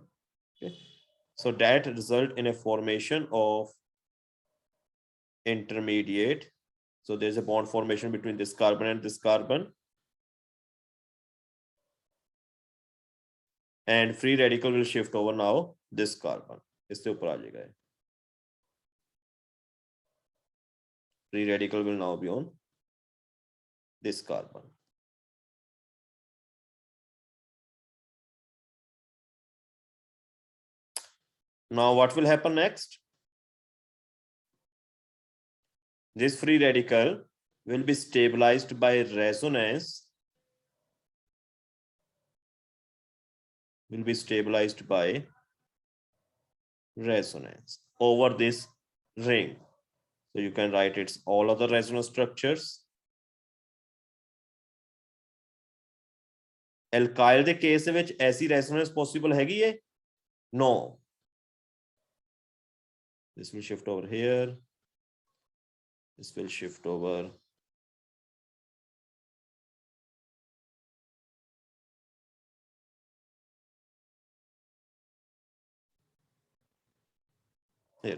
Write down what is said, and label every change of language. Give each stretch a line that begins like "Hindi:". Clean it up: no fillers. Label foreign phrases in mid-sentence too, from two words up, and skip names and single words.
English: Okay, so that result in a formation of intermediate. So there's a bond formation between this carbon and this carbon, and free radical will shift over now this carbon.
Hindi: इससे ऊपर आ जाएगा,
English: free radical will now be on this carbon. Now what will happen next? This free radical will be stabilized by resonance, over this ring. So you can write its all other resonance structures.
Punjabi: Alkyl ਦੇ ਕੇਸ ਦੇ ਵਿੱਚ ਐਸੀ
English: resonance possible
Punjabi: ਹੈਗੀ ਹੈ?
English: No. This will shift over here. This will shift over. Here.